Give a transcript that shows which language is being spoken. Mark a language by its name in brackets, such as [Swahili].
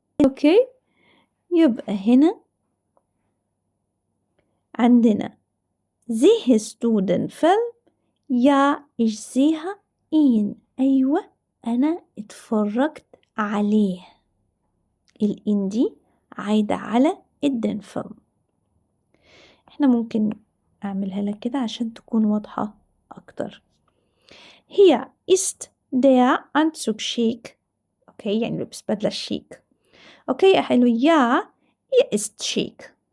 [Arabic] أوكي، يبقى هنا عندنا [German] siehst du den Film؟ ja ich sehe ihn. [Arabic] أيوة أنا اتفرجت عليه. الإن دي عايدة على الدين فيلم. احنا ممكن أعملها لك كده عشان تكون واضحة أكتر. [German] Hier ist der Anzug schick. [Arabic] أوكي، يعني لبس بدلة شيك. أوكي، أحلو [German] ja hier ist schick.